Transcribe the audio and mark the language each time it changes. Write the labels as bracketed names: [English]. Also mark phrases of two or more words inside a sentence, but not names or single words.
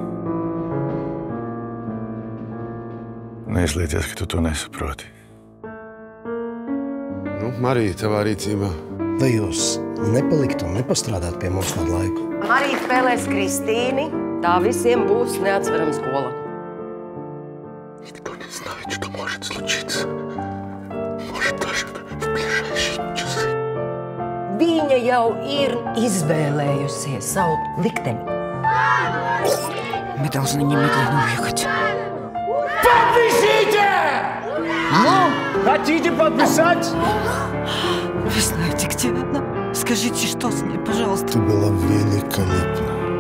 [Latvian] Neizlieties, ka tu to nesaproti. Nu, Marija, tavā rīcībā. Vai jūs nepaliktu un nepastrādāt pie mums kādu laiku? Marija spēlēs Kristīni. Tā visiem būs neatsverama skola. [Russian] Никто не знает, что может случиться. Может, даже в ближайшие часы. [Latvian] Viņa jau ir izvēlējusies savu likteni. [Russian] Мы должны немедленно уехать. Подпишите! Ну, хотите подписать? Вы знаете, где она? Скажите, что с ней, пожалуйста. Ты была великолепна.